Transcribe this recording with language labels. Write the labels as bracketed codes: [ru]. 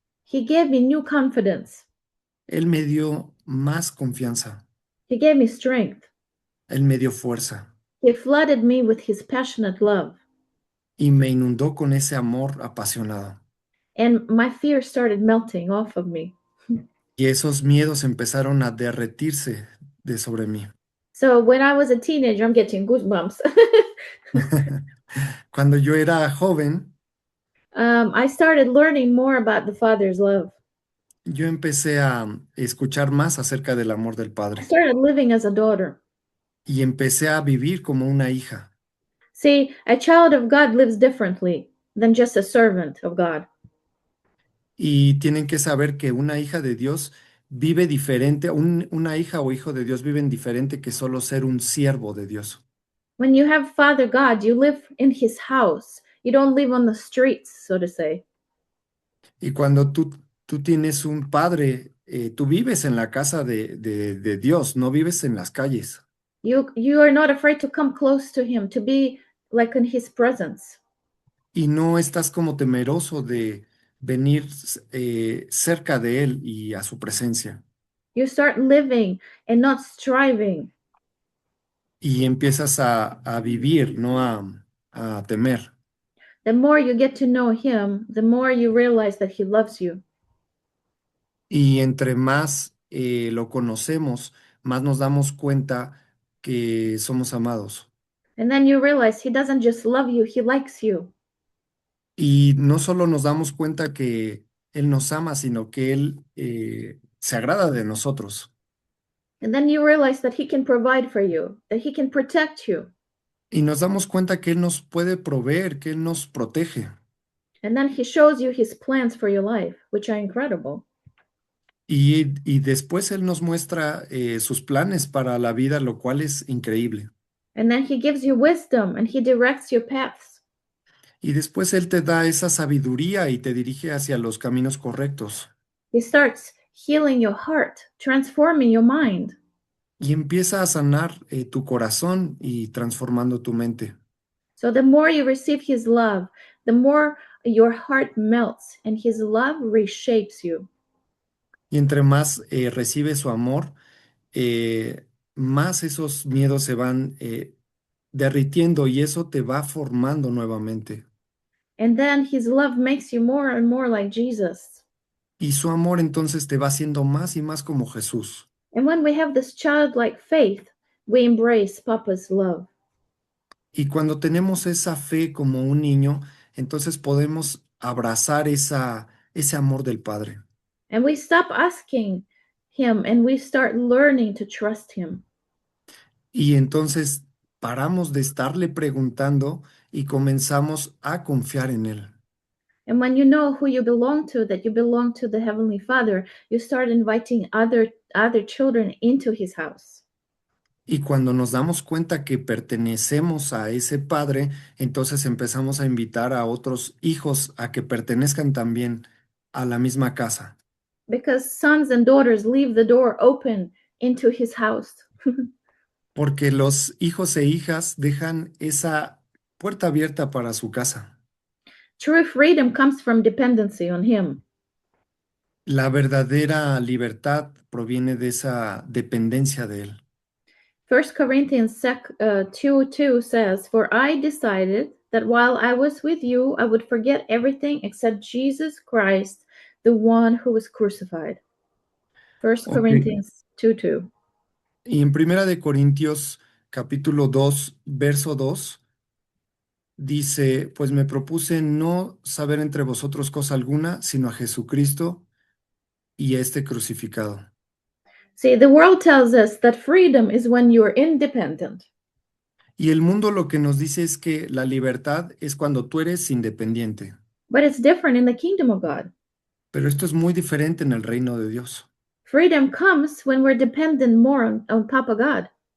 [en] He gave me new confidence. [es] Él me dio más confianza. [en] He gave me strength. [es] Él me dio fuerza [en] He flooded me with his passionate love. [es] y me inundó con ese amor apasionado. [en] And my fears started melting off of me. [es] Y esos miedos empezaron a derretirse de sobre mí. [en] So when I was a teenager, I'm getting goosebumps. [es] Cuando yo era joven, [en] I started learning more about the Father's love. [es] yo empecé a escuchar más acerca del amor del [en] I [es] Padre [en] started living as a daughter. [es] y empecé a vivir como una hija. [en] See, a child of God lives differently than just a servant of God. [es] Y tienen que saber que una hija de Dios vive diferente, una hija o hijo de Dios viven diferente que solo ser un siervo de Dios. [en] When you have Father God, you live in his house. You don't live on the streets, so to say. [es] Y cuando tú tienes un padre, tú vives en la casa de Dios, no vives en las calles. [en] You are not afraid to come close to him, to be like in his presence. [es] Y no estás como temeroso de venir cerca de Él y a su presencia. [en] You start living and not striving. [es] Y empiezas a vivir, no a temer. [en] The more you get to know him, the more you realize that he loves you. [es] Y entre más lo conocemos, más nos damos cuenta que somos amados. [en] And then you realize he doesn't just love you, he likes you. [es] Y no solo nos damos cuenta que Él nos ama, sino que Él se agrada de nosotros. [en] And then you realize that he can provide for you, that he can protect you. [es] Y nos damos cuenta que Él nos puede proveer, que Él nos protege. [en] And then he shows you his plans for your life, which are incredible. [es] Y después Él nos muestra sus planes para la vida, lo cual es increíble. [en] And then he gives you wisdom and he directs your paths. [es] Y después Él te da esa sabiduría y te dirige hacia los caminos correctos. [en] He starts healing your heart, transforming your mind. [es] Y empieza a sanar tu corazón y transformando tu mente. [en] So the more you receive his love, the more your heart melts and his love reshapes you. [es] Y entre más recibes su amor, más esos miedos se van derritiendo y eso te va formando nuevamente. [en] And then his love makes you more and more like Jesus. [es] Y su amor entonces te va haciendo más y más como Jesús. [en] And when we have this childlike faith, we embrace Papa's love. [es] Y cuando tenemos esa fe como un niño, entonces podemos abrazar ese amor del Padre. [en] And we stop asking him and we start learning to trust him. [es] Y entonces paramos de estarle preguntando y comenzamos a confiar en Él. [en] And when you know who you belong to, that you belong to the Heavenly Father, you start inviting other children into his house. [es] Y cuando nos damos cuenta que pertenecemos a ese Padre, entonces empezamos a invitar a otros hijos a que pertenezcan también a la misma casa. [en] Because sons and daughters leave the door open into his house. [es] Porque los hijos e hijas dejan esa puerta abierta para su casa. [en] True freedom comes from dependency on him. [es] La verdadera libertad proviene de esa dependencia de Él. [en] 1 Corinthians 2:2 says, "For I decided that while I was with you, I would forget everything except Jesus Christ, the one who was crucified." 1 Ok. Corinthians 2:2. [es] Y en Primera de Corintios, capítulo 2, verso 2, dice, pues me propuse no saber entre vosotros cosa alguna, sino a Jesucristo y a este crucificado. [en] See, the world tells us that freedom is when you're independent. [es] Y el mundo lo que nos dice es que la libertad es cuando tú eres independiente, [en] But it's different in the kingdom of God. [es] pero esto es muy diferente en el reino de Dios. [en] Freedom comes when we're dependent more on Papa God.